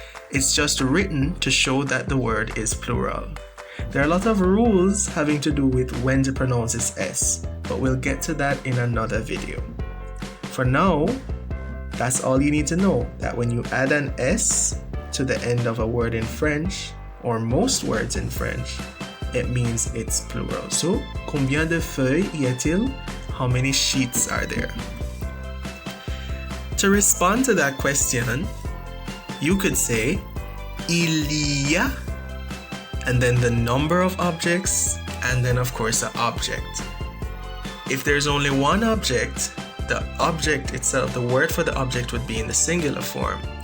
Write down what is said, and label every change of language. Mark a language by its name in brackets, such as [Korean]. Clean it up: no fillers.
[English] It's just written to show that the word is plural. There are a lot of rules having to do with when to pronounce this S, but we'll get to that in another video. For now, that's all you need to know, that when you add an S to the end of a word in French, or most words in French, it means it's plural. [French] So, combien de feuilles y a-t-il? [English] How many sheets are there? To respond to that question, you could say, [French] il y a, [English] and then the number of objects, and then of course the object. If there's only one object, the object itself, the word for the object would be in the singular form.